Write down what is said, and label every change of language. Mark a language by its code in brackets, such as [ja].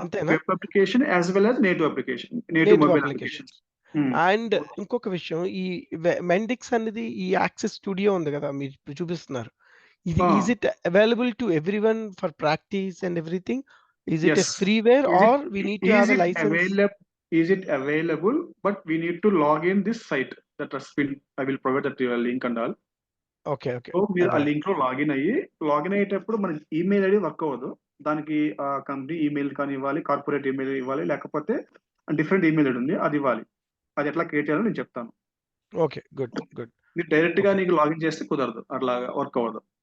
[en] Web application as well as native application, native mobile applications. [te] And ఇంకొక విషయం, ఈ మెండిక్స్ అనేది ఈ యాక్సెస్ స్టూడియో ఉంది కదా మీరు ఇప్పుడు చూపిస్తున్నారు, ఇది [en] Is it available to everyone for practice and everything? Is it freeware or we need to have a licence? Is it available, but we need to log in this site that I will provide that link and all. Okay. [te] So మీరు ఆ link లో login అయ్యేటప్పుడు మన email ID work అవ్వదు. దానికి company email కానీ ఇవ్వాలి, corporate email ఇవ్వాలి, లేకపోతే డిఫరెంట్ ఈమెయిల్ ఐడి ఉంది అది ఇవ్వాలి. అది ఎట్లా క్రియేట్ చేయాలో నేను చెప్తాను. [en] Okay, good. [te] మీరు డైరెక్ట్ గా నీకు లాగిన్ చేస్తే కుదరదు, అట్లాగా వర్క్ అవ్వదు.